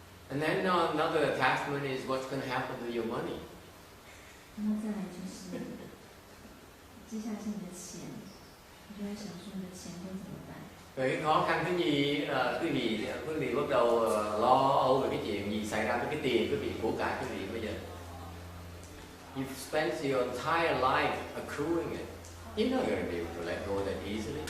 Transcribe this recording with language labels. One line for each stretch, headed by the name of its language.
English: And then another attachment is what's going to happen to your money.
Chinese: 然后再来就是接下来是你的钱，你就会想说你的钱会怎么办？
Vietnamese: Rồi khó khăn cái gì quý vị bắt đầu lo âu về cái chuyện gì xảy ra với cái tiền quý vị, của cải quý vị bây giờ.
English: You've spent your entire life accruing it. You're not going to be able to let go that easily.